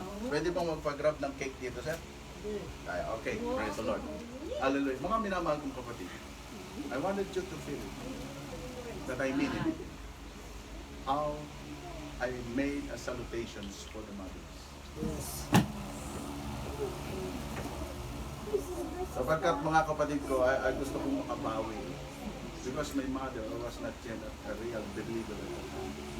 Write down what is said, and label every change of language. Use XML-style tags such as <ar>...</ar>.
<tl>Pwede bang magpa-grab ng cake dito, sir? Okay,</tl> <en>praise the Lord.</en> <tl>Hallelujah. Mga minamahal kong kapatid,</tl> <en>I wanted you to feel that I mean it. How I made a salutations for the mothers.</en> <tl>Sapagkat mga kapatid ko, ay gusto kong makabawi.</tl> <en>Because my mother was not yet a real believer at the time.</en>